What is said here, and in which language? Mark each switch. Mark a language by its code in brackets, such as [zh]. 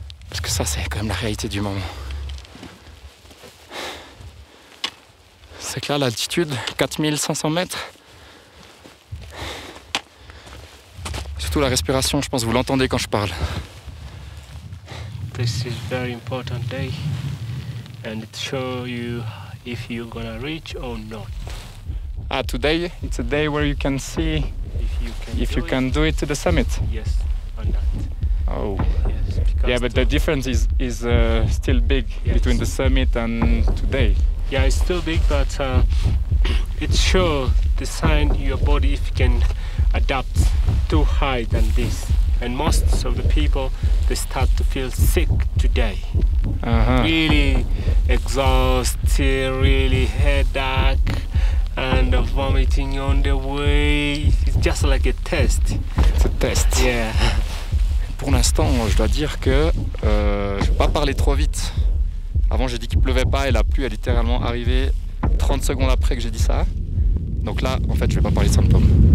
[fr] Parce que ça, c'est quand même la réalité du moment. C'est que là, l'altitude, 4500 mètres. Surtout la respiration, je pense que vous l'entendez quand je parle. [en] This is very important day and it shows you if you're gonna reach or not. Ah, today, it's a day where you can see if you can do it to the summit. Yes, on that. Oh. Yes, because Yeah, but the difference is still big Yes. between the summit and today. yeah, it's still big, but it shows the sign your body if you can adapt too high than this. And most of the people they start to feel sick today. Really exhausted, really headache, and vomiting on the way. It's just like a test. [fr] C'est le test. [en] Yeah. [fr] Pour l'instant, je dois dire que je ne vais pas parler trop vite. Avant, j'ai dit qu'il pleuvait pas et la pluie est littéralement arrivée 30 secondes après que j'ai dit ça. Donc là, en fait, je vais pas parler de symptômes.